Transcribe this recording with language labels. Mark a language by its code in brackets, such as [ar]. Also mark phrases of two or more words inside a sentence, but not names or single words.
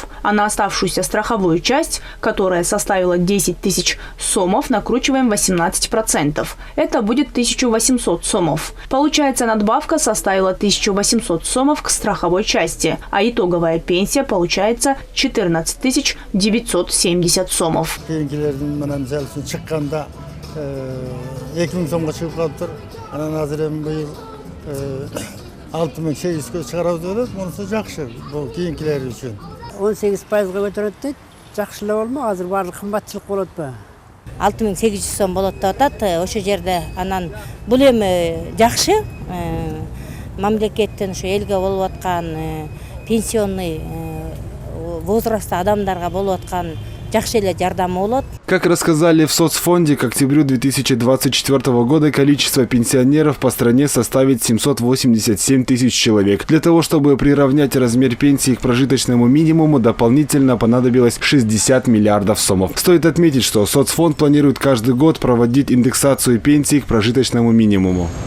[ru] А на оставшуюся страховую часть, которая составила 10 тысяч сомов, накручиваем 18%. Это будет 1800 сомов. Получается, надбавка составила 1800 сомов к страховой части, а итоговая пенсия получается 14 970 сомов. [ky] 6800-га чыгарабыз деп атат, мунусу жакшы, бул кийинкилер үчүн. 18%-га көтөрөт дейт, жакшы эле болмок, азыр баардык кымбатчылык болот ба? 6800 сом болот деп атат, ошо жерде анан бул эми жакшы, мамлекеттен ошо элге болуп аткан пенсионный возрастта адамдарга болуп аткан жакшы эле жардамы болот. [ru] Как рассказали в соцфонде, к октябрю 2024 года количество пенсионеров по стране составит 787 тысяч человек. Для того, чтобы приравнять размер пенсии к прожиточному минимуму, дополнительно понадобилось 60 миллиардов сомов. Стоит отметить, что соцфонд планирует каждый год проводить индексацию пенсий к прожиточному минимуму.